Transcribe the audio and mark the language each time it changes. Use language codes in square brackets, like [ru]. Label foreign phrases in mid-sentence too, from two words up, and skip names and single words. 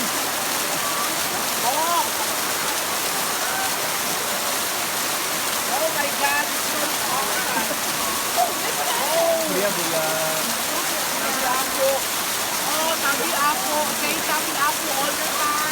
[en] Ala! my God, it's so awesome. [bik] Kuya, bulan. Tabi ako. Oh, tabi ako. Okay, tabi ako [en] all the